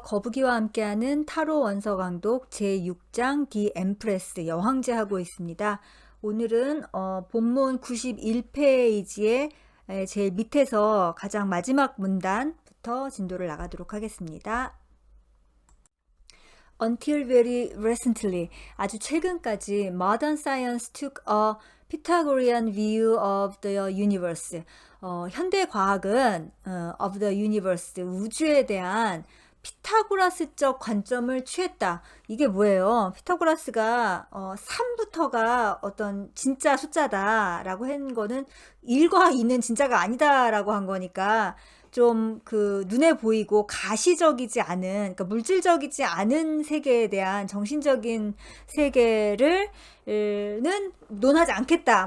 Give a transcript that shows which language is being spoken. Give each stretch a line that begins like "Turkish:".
Korean: 거북이와 함께하는 타로 원서 강독 제6장 디 엠프레스 여황제 하고 있습니다. 오늘은 본문 91페이지의 제일 밑에서 가장 마지막 문단부터 진도를 나가도록 하겠습니다.
English: Until very recently,
Korean: 아주 최근까지
English: modern science took a Pythagorean view of the universe.
Korean: 현대 과학은
English: of the universe,
Korean: 우주에 대한 피타고라스적 관점을 취했다. 이게 뭐예요? 피타고라스가 3부터가 어떤 진짜 숫자다라고 한 거는 1과 2는 진짜가 아니다라고 한 거니까 좀 그 눈에 보이고 가시적이지 않은, 그러니까 물질적이지 않은 세계에 대한 정신적인 세계를 는 논하지 않겠다.